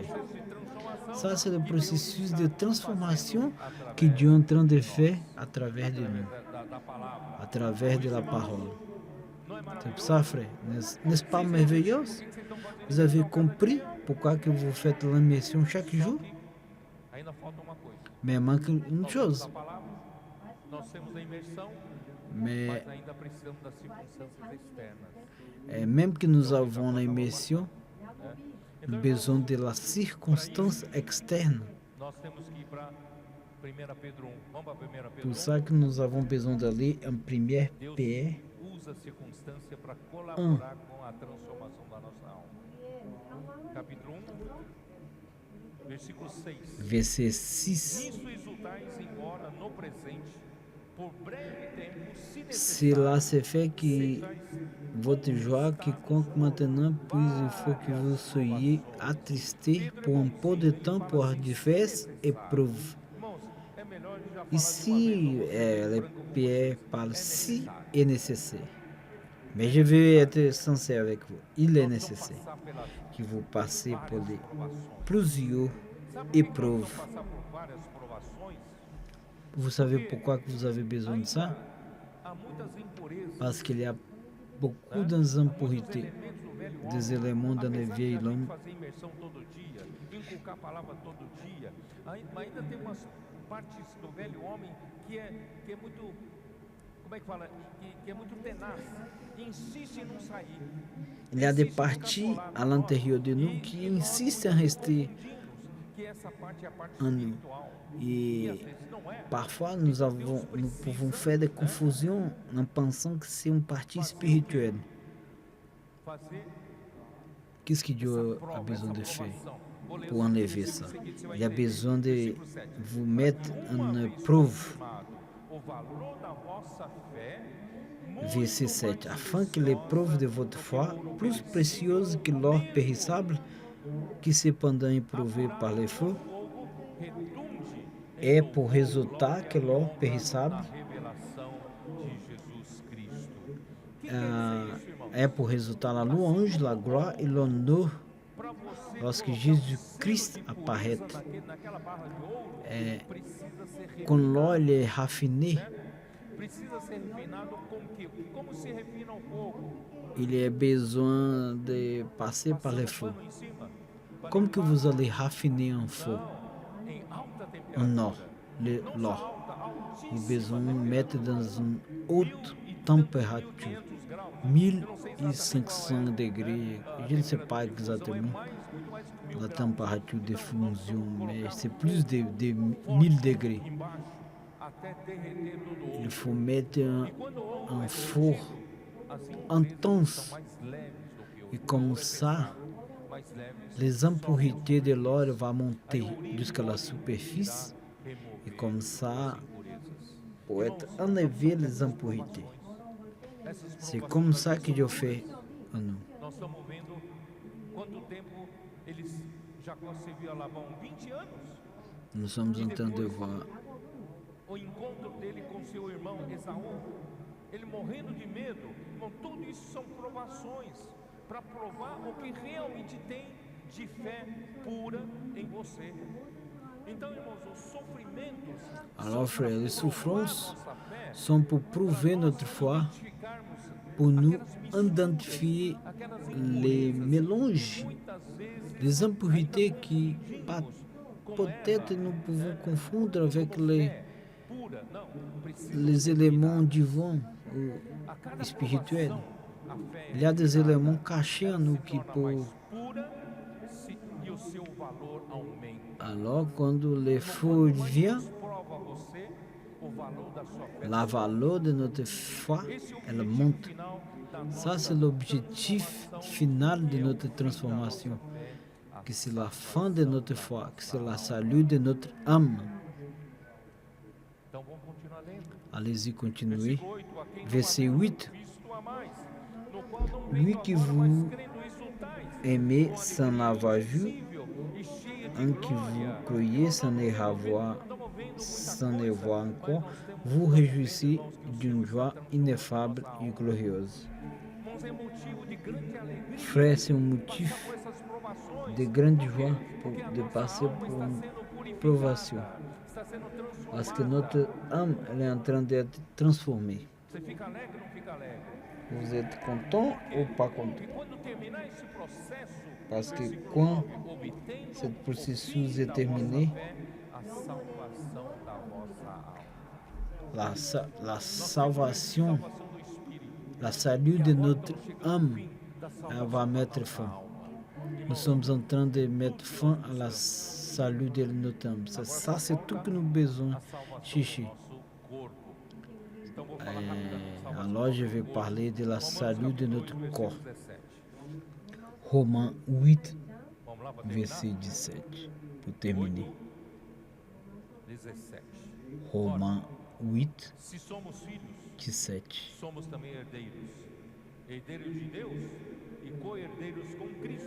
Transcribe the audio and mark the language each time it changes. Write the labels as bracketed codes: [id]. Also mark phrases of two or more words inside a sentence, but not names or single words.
[fr] Ça, c'est le processus de transformation que Dieu est en train de faire à travers de nous, à travers de la parole. C'est pour ça, frère. N'est-ce pas merveilleux? Vous avez compris pourquoi que vous faites la mission chaque jour? [pt] Ainda falta uma coisa. [fr] Mais manque une [pt] Nós temos [fr] chose. [pt] a palavra, nós temos a imersão, [fr] Mais [pt] mas ainda precisamos das circunstâncias externas. [fr] même que nous avons la mission, [pt] Né? [fr] nous [pt] Então, [fr] avons besoin de la circonstance externe. [pt] nós temos que ir para 1 Pedro 1. Vamos para 1 Pedro [fr] Pour 1. ça que nous avons besoin d'aller en première [pt] Deus [fr] Pierre [pt] usa a circunstância para colaborar com a transformação da nossa alma. Capítulo 1, versículo 6. [fr] verset 6. [pt] Nisso exultais, embora no presente, por breve tempo, se [fr] Cela [pt] necessário, [fr] se fait que [pt] sejais [fr] votre joie quiconque maintenant, puis il faut que vous soyez attristés pour un peu de temps pour diverses épreuves. [pt] Irmãos, é melhor já falar [fr] Ici, le Pierre parle si est nécessaire. Mais je vais être sincère avec vous. Il est nécessaire [pt] passar pelas [fr] que vous passez pour les [pt] provações. [fr] plusieurs [pt] Sabe por que nós [fr] épreuves. [pt] vamos passar por várias provações? [fr] Vous savez pourquoi que vous avez besoin de ça? [pt] Há muitas impurezas. [fr] Parce qu'il y a beaucoup d'impuretés, [pt] Elementos do velho homem. [fr] des éléments dans le [pt] Apesar de [fr] vieil [pt] a gente [fr] homme. [pt] fazer imersão todo dia, inculcar a palavra todo dia, mas ainda tem umas partes do velho homem que é muito, como é que fala, que é muito tenaz, que insiste em não sair. [fr] Il y a des parties à l'intérieur de nous qui insistent à rester [pt] Que essa parte é a parte [fr] en nous. [pt] espiritual. [fr] Et [pt] Às vezes não é. [fr] parfois, nous pouvons faire des confusions en pensant que c'est une partie spirituelle. [pt] Fazer [fr] Qu'est-ce que Dieu a besoin de faire pour enlever ça? Il a besoin de vous mettre en épreuve. [pt] o valor da vossa fé, [fr] Verset 7. Afin que l'épreuve de votre foi, plus précieuse que l'or périssable, qui cependant éprouvé par les feux, [pt] fogo redunde [fr] est pour résultat que l'or périssable [pt] na revelação de Jesus Cristo. Que [fr] est pour résultat la louange, la gloire et l'honneur [pt] para você [fr] lorsque Jésus-Christ apparaît. [pt] naquela barra de ouro precisa ser [fr] Quand l'or il est raffiné, [pt] precisa ser refinado com o quê? Como se refina o fogo? [fr] il est besoin de passer par les feux. [pt] Pano em cima, [fr] Comme que vous allez raffiner un feu, [pt] em alta temperatura. [fr] un or, l'or. [pt] Alta, altíssima [fr] Nous besoin de mettre dans une haute température, [pt] 500 graus. [fr] 1500 degrés. Je ne sais pas exactement la température de fusion, mais c'est plus de 1000 degrés. [pt] Embaixo, até derreter todo o [fr] Il [pt] ouro. [fr] faut mettre [pt] Quando o ouro [fr] un [pt] vai [fr] four [pt] as impurezas [fr] intense. [pt] são mais leves do que o [fr] Et comme ça, [pt] mais leves, [fr] les impuretés de l'or vont monter jusqu'à la superficie. Et comme ça, [pt] impurezas. [fr] pour être enlevé les impuretés. [pt] Essas [fr] C'est comme ça que Dieu fait en nous. [pt] nós estamos vendo quanto tempo eles Jacó serviu a Labão 20 anos. [fr] Nous sommes en train de voir [pt] O encontro dele com seu irmão Esaú, ele morrendo de medo. Irmão, tudo isso são provações para provar o que realmente tem de fé pura em você. Então, irmãos, os sofrimentos [fr] Alors frères, les souffrances [pt] nossa fé, [fr] sont pour prouver notre foi, [pt] identificarmos [fr] pour nous [pt] aquelas [fr] identifier [pt] aquelas [fr] les mélanges, [pt] muitas vezes [fr] les impuretés qui peut-être nous pouvons confondre avec [pt] pura, não, precisa [fr] les éléments divins ou [pt] a cada [fr] spirituels. [pt] provação, a fé [fr] Il y a des éléments cachés en nous qui peuvent. [pt] pura e o seu valor aumenta. [fr] Alors quand le feu vient, [pt] Prova você o valor da sua fé. [fr] la valeur de notre foi, [pt] Esse é o [fr] elle [pt] objetivo [fr] monte. [pt] final da [fr] Ça, [pt] nossa [fr] c'est l'objectif final de notre transformation. Que c'est la fin de notre foi, que c'est la salut de notre âme. [pt] Então vamos continuar lendo. [fr] Allez-y, continuez. [pt] Versículo 8, a quem não [fr] Verset [pt] havia [fr] 8. [pt] visto a mais, no qual não [fr] Lui [pt] vendo [fr] que [pt] agora, [fr] vous [pt] mas crendo exultais, [fr] Aimez [pt] com [fr] sans [pt] alegria [fr] l'avoir vu, [pt] invisível e cheia de [fr] en qui vous [pt] glória. [fr] croyez sans ne avoir, [pt] Estamos vendo muita [fr] sans ne [pt] coisa, [fr] voir [pt] mas [fr] encore, [pt] nós temos [fr] vous [pt] que [fr] réjouissez [pt] irmãos, que o [fr] d'une [pt] Senhor [fr] joie [pt] está [fr] ineffable [pt] transformando [fr] et [pt] nossa alma. [fr] glorieuse. [pt] Irmãos, é motivo de grande alegria [fr] Frère, c'est un [pt] passar [fr] motif [pt] por essas provações, [fr] de grande joie [pt] porque a [fr] de [pt] nossa [fr] passer [pt] alma por está [fr] une [pt] sendo purificada, provação. está sendo [fr] Parce que [pt] transformada. [fr] notre âme, elle est en train d'être transformée. [pt] Você fica alegre ou não fica alegre? [fr] Vous êtes content ou pas content? [pt] E quando terminar esse processo, [fr] Parce que [pt] versículo [fr] quand [pt] 9, obtendo [fr] ce [pt] o [fr] processus [pt] fim [fr] est [pt] da [fr] terminé, [pt] vossa fé, a salvação da vossa alma. [fr] la [pt] Nós temos essa [fr] salvation, [pt] salvação do Espírito. [fr] la salut [pt] E [fr] de [pt] agora [fr] notre [pt] estamos chegando ao [fr] âme [pt] fim da [fr] va [pt] salvação da [fr] mettre [pt] nossa [fr] fin. [pt] alma. [fr] Nous [pt] Irmãos, [fr] sommes en train de mettre fin à la salut de notre âme. C'est ça, c'est tout que nous avons besoin. [pt] a salvação Chichi. do nosso corpo. Então vou falar rapidamente salvação do [fr] Alors, je [pt] nosso [fr] vais [pt] corpo. [fr] parler de la [pt] Romanos [fr] salut de [pt] capítulo [fr] notre [pt] 8, [fr] corps. [pt] versículo 17. [fr] Romains 8, [pt] Vamos lá para terminar? [fr] verset 17. Pour terminer. 8, 17. Romains 8, [pt] Se somos filhos, 17. somos também herdeiros. Herdeiros de Deus e co-herdeiros com Cristo.